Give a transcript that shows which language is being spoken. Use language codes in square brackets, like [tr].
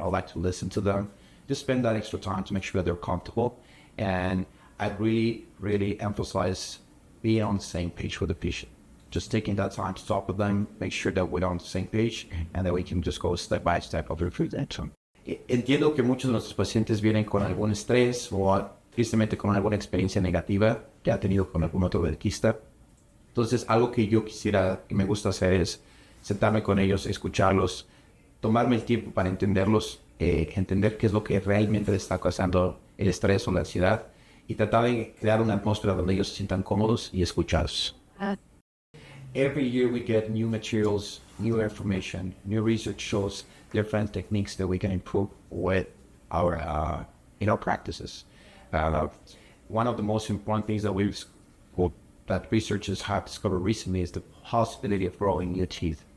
[en] I like to listen to them. Just spend that extra time to make sure that they're comfortable. And I really emphasize being on the same page with the patient. Just taking that time to talk with them, make sure that we're on the same page, and that we can just go step by step of their prevention. [es] Entiendo que muchos de nuestros pacientes vienen con algún estrés o tristemente con alguna experiencia negativa que ha tenido con algún otro dentista. Entonces, algo que yo quisiera, que me gusta hacer es sentarme con ellos, escucharlos, tomarme el tiempo para entenderlos, entender qué es lo que realmente les está causando el estrés o la ansiedad y tratar de crear una atmósfera donde ellos se sientan cómodos y escuchados. [en] Every year we get new materials, new information, new research shows different techniques that we can improve with our practices. One of the most important things that researchers have discovered recently is the possibility of growing new teeth.